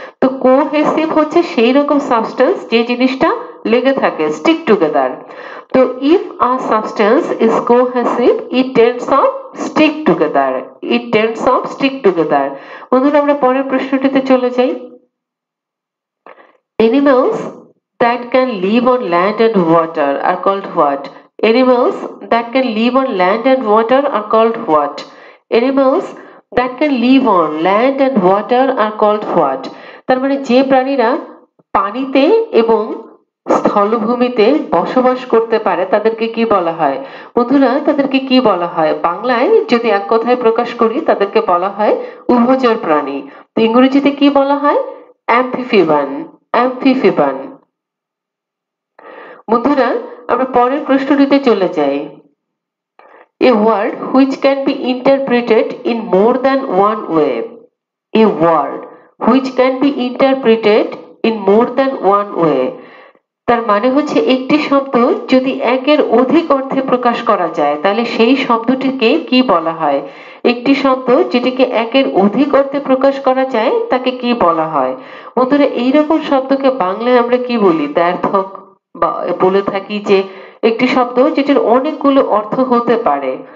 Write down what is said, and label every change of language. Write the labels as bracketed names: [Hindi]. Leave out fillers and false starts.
[Bangla] তো কোহেসিভ হচ্ছে সেই রকম সাবস্টেন্স যে জিনিসটা লেগে থাকে, [English] Stick together. তো if a substance is cohesive it tends of stick together, it tends of stick together। [Bangla] বন্ধুরা আমরা পরের প্রশ্নটিতে চলে যাই। [English] Animals that can live on land and water are called what? Animals that can live on land and water are called what? Animals that can live on land and water are called what? [Bangla] তার মানে যে প্রাণীরা পানিতে এবং স্থলভূমিতে বসবাস করতে পারে তাদেরকে কি বলা হয়? বন্ধুরা তাদেরকে কি বলা হয়? বাংলায় যদি এক কথায় প্রকাশ করি তাদেরকে বলা হয় উভচর প্রাণী। তো ইংরেজিতে কি বলা হয়? অ্যাম্ফিফিবান, অ্যাম্ফিফিবান। বন্ধুরা আমরা পরের প্রশ্নটিতে চলে যাই। [English] A word which can be interpreted in more than one way. A word which can be interpreted in more than one way। [Bangla] তার মানে হচ্ছে একটি শব্দ যদি একের অধিক অর্থে প্রকাশ করা যায় তাহলে সেই শব্দটিকে কি বলা হয়? একটি শব্দ যেটিকে একের অধিক অর্থে প্রকাশ করা যায় তাকে কি বলা হয়? বন্ধুরা এইরকম শব্দকে বাংলায় আমরা কি বলি? দ্ব্যর্থক, বা বলে থাকি যে একটি শব্দ যেটির অনেকগুলো অর্থ হতে পারে।